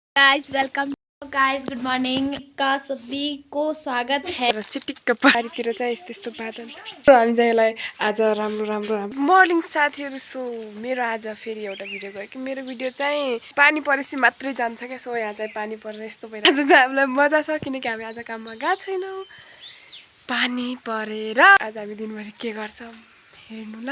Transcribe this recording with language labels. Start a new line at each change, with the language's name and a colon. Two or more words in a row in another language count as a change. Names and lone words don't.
English: guys welcome guys good morning
Hindi: का सभी को स्वागत है।
Nepali: चिटिक्क पारीतिर चाहिँ यस्तो यस्तो बादल छ। हामी चाहिँ यसलाई आज राम्रो मर्निङ साथीहरु। सो मेरो आज फेरि एउटा भिडियो गयो कि मेरो भिडियो चाहिँ पानी परेपछि मात्रै जान्छ के। सो यहाँ चाहिँ पानी परेर यस्तो भइरहेछ। आज चाहिँ हामीलाई मजा छ किनकि हामी आज काममा गएको छैनौँ। पानी परेर आज हामी दिनभरि के गर्छौँ हेर्नु ल।